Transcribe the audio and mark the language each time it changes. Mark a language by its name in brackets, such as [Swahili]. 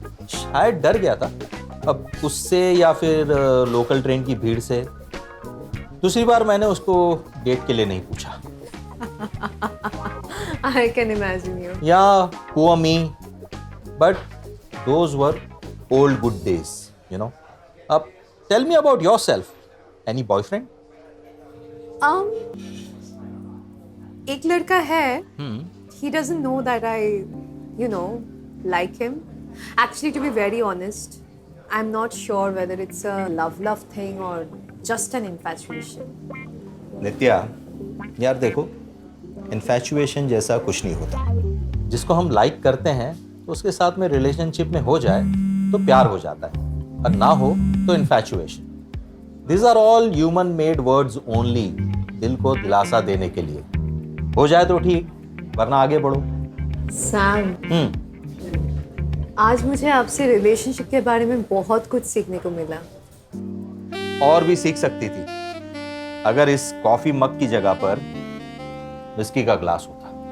[Hindi] शायद डर गया था, अब उससे या फिर लोकल ट्रेन की भीड़ से। दूसरी बार मैंने उसको डेट के लिए नहीं पूछा। [English] I can imagine you. Yeah, poor me. But those were old good days, you know. Tell me about yourself. Any boyfriend? [Hindi] एक लड़का है. [English] He doesn't know that I, you know, like him. Actually, to be very honest, I'm not sure whether it's a love thing or just an infatuation. [Hindi] नित्या, यार देखो, infatuation जैसा कुछ नहीं होता। जिसको हम लाइक करते हैं तो उसके साथ में रिलेशनशिप में हो जाए तो प्यार हो जाता है, और ना हो तो infatuation. [English] These are all human made words only, [Hindi] दिल को दिलासा देने के लिए। हो जाए तो ठीक, वरना आगे बढ़ो। Sam, आज मुझे आपसे रिलेशनशिप के बारे में बहुत कुछ सीखने को मिला। और भी सीख सकती थी, अगर इस कॉफी मग की जगह पर विस्की का ग्लास होता।